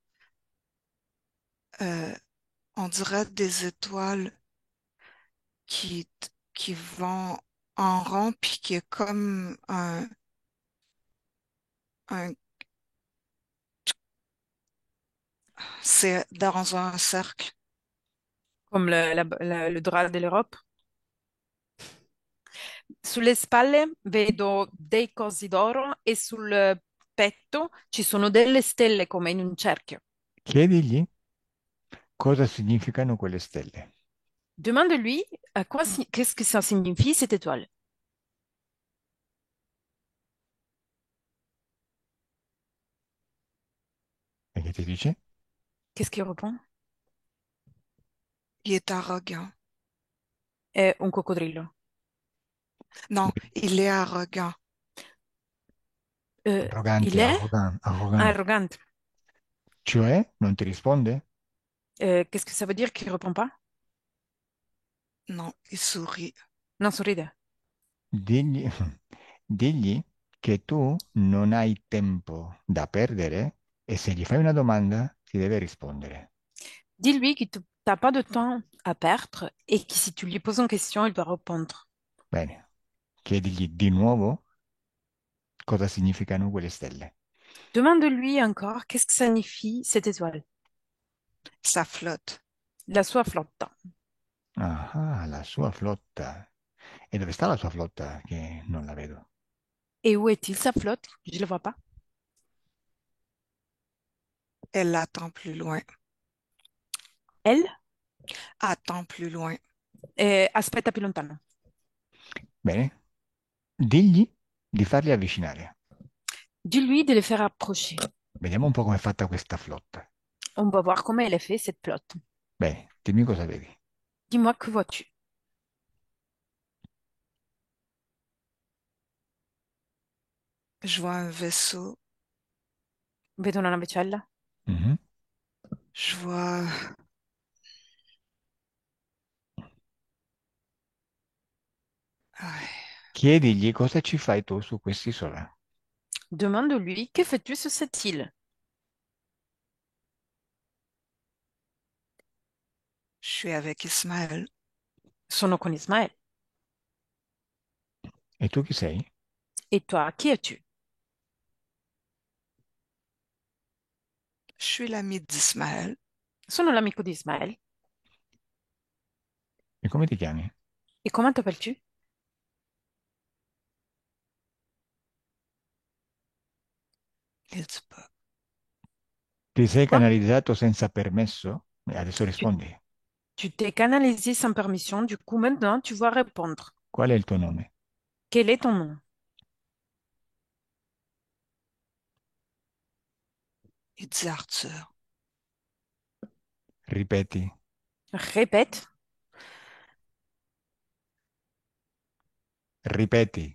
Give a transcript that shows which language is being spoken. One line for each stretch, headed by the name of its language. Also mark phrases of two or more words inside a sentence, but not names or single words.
French: euh, on dirait des étoiles qui qui vont en rond puis qui est comme un c'est dans un cercle. Comme le drap de l'Europe.
Italian: Sulle spalle vedo dei cosi d'oro e sul petto ci sono delle stelle come in un cerchio. Chiedigli cosa significano quelle stelle.
French: Demande-lui qu'est-ce que ça signifie cette étoile.
Italian: E che ti dice?
French: Qu'est-ce qu'il répond? Il est arrogant.
Italian: È un coccodrillo.
French: Non, il est arrogant. Il
Italian: Arrogante,
French: est
Italian: arrogante. arrogante. Cioè, non ti risponde?
French: Qu'est-ce que ça veut dire qu'il répond pas? Non, il sourit.
Italian: Non, sorride. Digli, digli che tu non hai tempo da perdere e se gli fai una domanda ti deve rispondere.
French: Dis-lui que tu n'as pas de temps à perdre et que si tu lui poses une question, il doit répondre.
Italian: Bene, chiedigli di nuovo cosa significano quelle stelle.
French: Demande-lui encore qu'est-ce que signifie cette étoile. Ça flotte.
Italian: La sua flotta. Ah, la sua flotta. E dove sta la sua flotta? Che non la vedo.
French: Et où est-il, sa flotte? Je ne le vois pas. Elle l'attend plus loin. Elle? Attend plus loin.
Italian: Aspetta più lontano. Bene, digli di farli avvicinare.
French: Dis-lui de le faire approcher.
Italian: Vediamo un po' come è fatta questa flotta.
French: On va voir comment elle est faite, cette flotte.
Italian: Bene, dimmi cosa vedi.
French: Dis-moi, que vois-tu? Je vois un vaisseau.
Italian: Vedo una navicella. Mhm.
French: Je vois ah,
Italian: Chiedigli cosa ci fai tu su quest'isola.
French: Demande-lui, que fais-tu sur cette île? je suis avec Ismaël.
Italian: Sono con Ismaël. E tu chi sei?
French: Et toi, qui es-tu? Je suis l'ami d'Ismaël.
Italian: Sono l'amico di Ismaël. E come ti chiami?
French: Et comment t'appelles-tu? Il dit pas.
Italian: Ti sei
French: Quoi?
Italian: canalizzato senza permesso? E adesso
French: Tu
Italian: rispondi.
French: tu t'es canalisé sans permission, du coup maintenant tu vas répondre.
Italian: Qual è il tuo nome?
French: Quel est ton nom? Il dit Arthur.
Italian: Ripeti.
French: Répète,
Italian: Ripeti.